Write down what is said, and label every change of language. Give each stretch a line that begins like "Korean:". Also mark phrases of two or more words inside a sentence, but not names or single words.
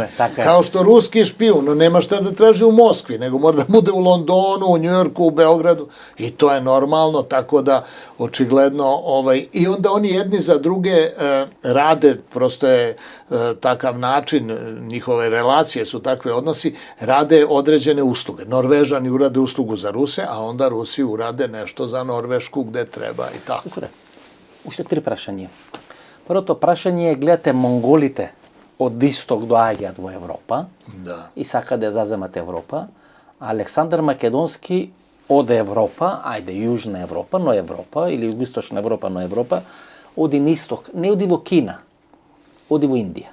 Serbian: Kao što ruski špijun, no nema šta da traži u Moskvi, nego mora da bude u Londonu, u Njujorku, u Beogradu i to je normalno, tako da očigledno, i onda oni jedni za druge rade, prosto je takav način, njihove relacije su takve odnosi, rade određene usluge. Norvežani urade uslugu za Ruse, a onda Rusi urade nešto za Norvešku gde treba i tako.
Macedonian: Уште 3 прашања. Првото прашање е, гледате, монголите од исток доаѓаат во Европа и сакаат да заземат Европа, а Александар Македонски од Европа, ајде Јужна Европа, но Европа, или Југоисточна Европа, но Европа, оди на исток, не оди во Кина, оди во Индија.